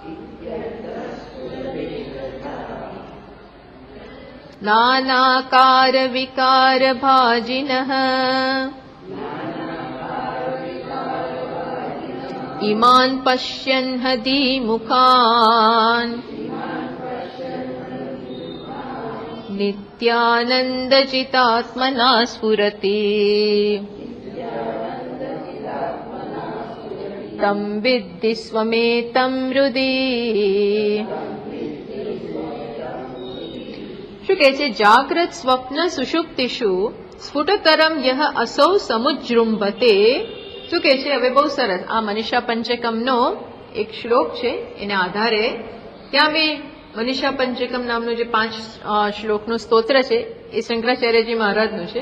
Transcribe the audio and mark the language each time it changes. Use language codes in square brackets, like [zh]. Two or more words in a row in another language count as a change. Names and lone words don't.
[sa] नानाकारविकारभाजिनः इमान् पश्यन् हदीमुखान् नित्यानन्दचितात्मना स्फुरति तं विद्धि स्वमेतं हृदि. [gu] શું કહે છે? [sa] जाग्रत स्वप्न सुषुप्तिषु स्फुटतरम यह असौ समुज्जृंभते. [gu] શું કહે છે? હવે બહુ સરસ. આ મનીષા પંચકમનો એક શ્લોક છે, એના આધારે ત્યાં મેં મનીષા પંચકમ નામનું જે 5 શ્લોકનું સ્તોત્ર છે એ શંકરાચાર્યજી મહારાજનું છે.